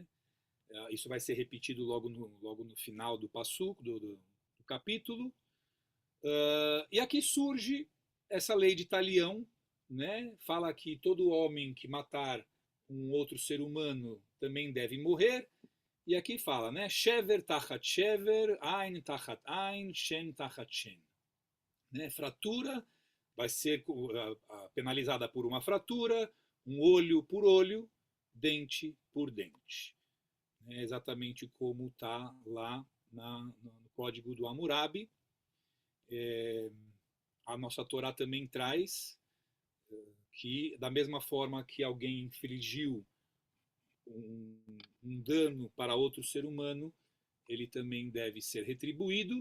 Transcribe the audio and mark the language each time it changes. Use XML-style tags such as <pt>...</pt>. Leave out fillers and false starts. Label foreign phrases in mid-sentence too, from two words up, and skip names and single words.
<pt>Isso vai ser repetido logo no final do passuco, do capítulo. E aqui surge essa lei de Talião, né? Fala que todo homem que matar um outro ser humano também deve morrer. E aqui fala, né?</pt> <he>שבר תחת שבר, עין תחת עין, שן תחת שן.</he> <pt>Né? Fratura vai ser penalizada por uma fratura, um olho por olho, dente por dente. É exatamente como está lá no Código do Hammurabi. A nossa Torá também traz que, da mesma forma que alguém infligiu um dano para outro ser humano, ele também deve ser retribuído.</pt>